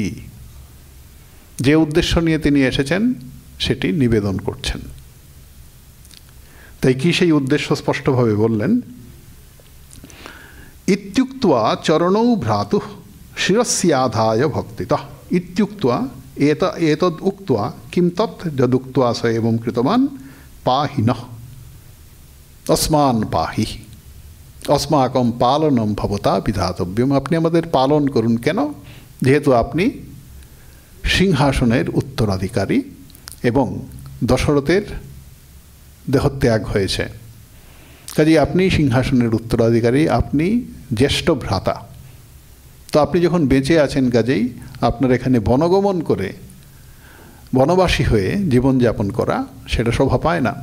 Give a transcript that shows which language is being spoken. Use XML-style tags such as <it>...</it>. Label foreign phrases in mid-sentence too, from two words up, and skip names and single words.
<bn>যে উদ্দেশ্য নিয়ে তিনি এসেছেন সেটি নিবেদন করছেন। তাই কি সেই উদ্দেশ্য স্পষ্টভাবে বললেন,</bn> <sa>ইত্যুক্ত্বা চরণৌ ভ্রাতুঃ শিরস্যাধায় ভক্তিতঃ। ইত্যুক্ত্বা এতদ উক্ত্বা কিম তৎ যদুক্ত্বা স এবং কৃতবান পাহি নঃ अस्मान् পাহি अस्माकं পালনম ভবতা বিধাতব্যম।</sa> <bn>আপনি আমাদের পালন করুন। কেন? যেহেতু আপনি সিংহাসনের উত্তরাধিকারী এবং দশরথের দেহত্যাগ হয়েছে, কাজেই আপনি সিংহাসনের উত্তরাধিকারী, আপনি জ্যেষ্ঠ ভ্রাতা। তো আপনি যখন বেঁচে আছেন, কাজেই আপনার এখানে বনগমন করে বনবাসী হয়ে জীবনযাপন করা সেটা শোভা পায় না।</bn>